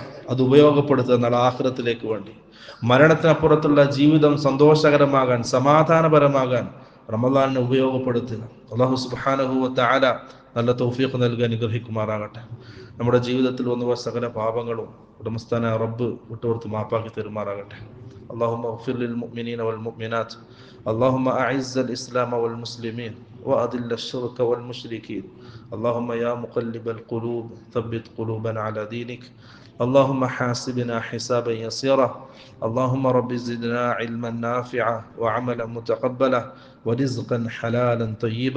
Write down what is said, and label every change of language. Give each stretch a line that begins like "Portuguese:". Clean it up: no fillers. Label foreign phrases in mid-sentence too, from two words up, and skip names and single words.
Malayalam: അത് ഉപയോഗപ്പെടുത്തുക എന്നാൽ ആഖിറത്തിലേക്ക് വേണ്ടി. മരണത്തിനപ്പുറത്തുള്ള ജീവിതം സന്തോഷകരമാകാൻ, സമാധാനപരമാകാൻ റമദാനിനെ ഉപയോഗപ്പെടുത്തുക.
Arabic: الله سبحانه وتعالى
Malayalam: നല്ല തൗഫീഖ് നൽകാൻ അനുഗ്രഹിക്കുമാറാകട്ടെ. നമ്മുടെ ജീവിതത്തിൽ വന്നുപോയ സകല പാപങ്ങളും ഉടമസ്ഥാന റബ്ബ് വിട്ടുകൊടുത്ത് മാപ്പാക്കി തരുമാറാകട്ടെ.
Arabic: اللهم اغفر للمؤمنين والمؤمنات. اللهم أعز الإسلام والمسلمين وأذل الشرك والمشركين. اللهم يا مقلب القلوب ثبت قلوبنا على دينك. اللهم حاسبنا حسابا يسيرا. اللهم رب زدنا علما نافعا وعملا متقبلا ورزقا حلالا طيبا.